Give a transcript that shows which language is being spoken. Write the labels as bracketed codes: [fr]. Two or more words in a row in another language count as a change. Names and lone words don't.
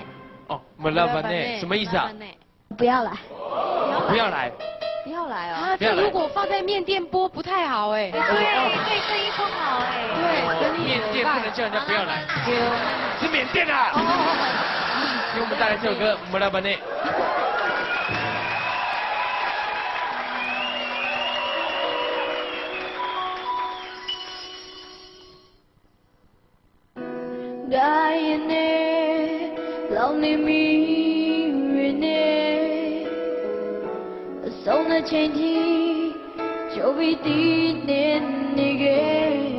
[zh] 哦，没拉巴内，什么意思啊？不要来。不要来。不要来哦。啊，这如果放在面店播不太好哎。对，对生意不好哎。对，生意面店不能叫人家不要来。是缅甸啊。给我们带来这首歌《没拉巴内》。 [my] ဒါရင်နဲ့လောင်နေမိရနဲ့အဆုံးတဲ့ချိန်ထိကြိုပြီးတည်နေခဲ့